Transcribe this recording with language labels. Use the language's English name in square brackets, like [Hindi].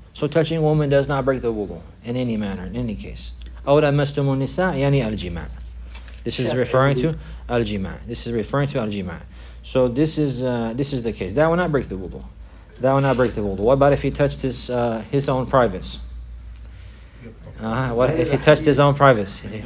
[English] So touching a woman does not break the wudu in any manner, in any case. [Arabic] أو لمستم النساء يعني الجماع. [English] This is referring to al-jima'. This is referring to al-jima'. So this is the case. That will not break the wudu. That will not break the wudu. What about if he touched his own privates? What if he touched his own privates?